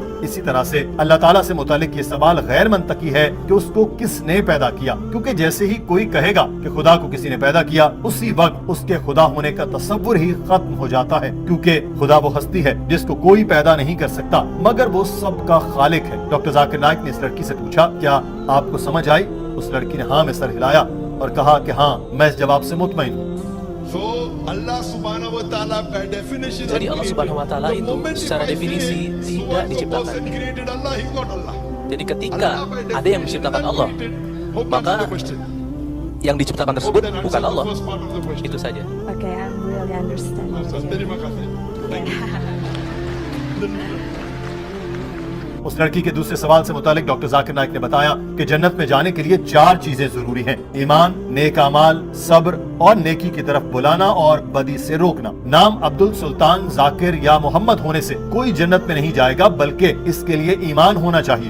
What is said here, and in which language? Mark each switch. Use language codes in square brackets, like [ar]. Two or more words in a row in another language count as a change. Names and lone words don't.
[ur] اسی طرح سے اللہ تعالیٰ سے متعلق یہ سوال غیر منطقی ہے کہ اس کو کس نے پیدا کیا، کیونکہ جیسے ہی کوئی کہے گا کہ خدا کو کسی نے پیدا کیا، اسی وقت اس کے خدا ہونے کا تصور ہی ختم ہو جاتا ہے، کیونکہ خدا وہ ہستی ہے جس کو کوئی پیدا نہیں کر سکتا، مگر وہ سب کا خالق ہے. ڈاکٹر ذاکر نائیک نے اس لڑکی سے پوچھا، کیا آپ کو سمجھ آئی? اس لڑکی نے ہاں میں سر ہلایا اور کہا کہ ہاں، میں اس جواب سے مطمئن ہوں. [ar] الله سبحانه وتعالى [en] by definition. [id] Jadi [ar] الله سبحانه وتعالى [id] itu secara definisi tidak diciptakan. Jadi ketika ada yang menciptakan Allah, maka yang diciptakan tersebut bukan Allah. Itu saja. [en] Okay, I'm really understanding. [id] Terima kasih. [ur] اس لڑکی کے دوسرے سوال سے متعلق ڈاکٹر ذاکر نائیک نے بتایا کہ جنت میں جانے کے لیے 4 چیزیں ضروری ہیں: ایمان، نیک اعمال، صبر اور نیکی کی طرف بلانا اور بدی سے روکنا. نام عبدل سلطان، ذاکر یا محمد ہونے سے کوئی جنت میں نہیں جائے گا، بلکہ اس کے لیے ایمان ہونا چاہیے.